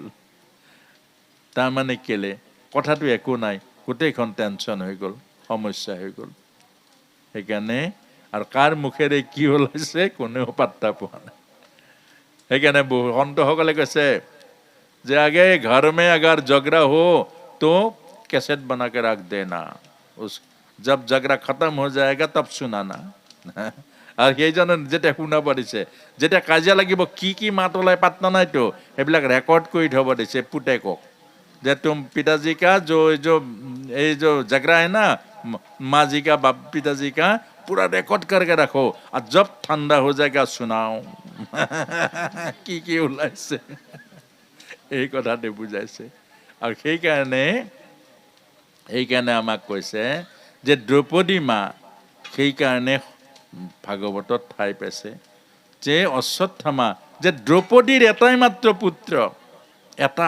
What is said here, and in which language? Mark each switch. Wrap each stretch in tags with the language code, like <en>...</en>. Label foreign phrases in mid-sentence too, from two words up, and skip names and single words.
<as>তাৰমানে কেলে? কথাটো একো নাই, গোটেইখন টেনচন হৈ গ'ল, সমস্যা হৈ গ'ল। সেইকাৰণে আৰু কাৰ মুখেৰে কি ওলাইছে কোনেও পাত্তা পোৱা নাই। সেইকাৰণে বহু সন্তসকলে কৈছে যে</as> <hi>আগে घर में अगर झगड़ा हो तो कैसेट बना के रख देना, जब झगड़ा खत्म हो जाएगा तब सुनाना।</hi> <as>আৰু সেইজনে যেতিয়া শুনা পাৰিছে, যেতিয়া কাজিয়া লাগিব কি কি মাত ওলাই পাত্তা নাইতো, সেইবিলাক ৰেকৰ্ড কৰি থব দিছে পুতেকক, যে</as> <hi>तुम पिताजी का जो झगड़ा है ना, माँ जी का, बाप पिताजी का, पूरा रिकॉर्ड करके रखो, और जब ठंडा हो जाएगा सुनाओ।</hi> <as>কি কি ওলাইছে এই কথাটো বুজাইছে। আৰু সেইকাৰণে আমাক কৈছে যে দ্ৰৌপদী মা সেইকাৰণে ভাগৱতত ঠাই পাইছে, যে অশ্বত্থামা, যে দ্ৰৌপদীৰ এটাই মাত্ৰ পুত্ৰ, এটা।</as>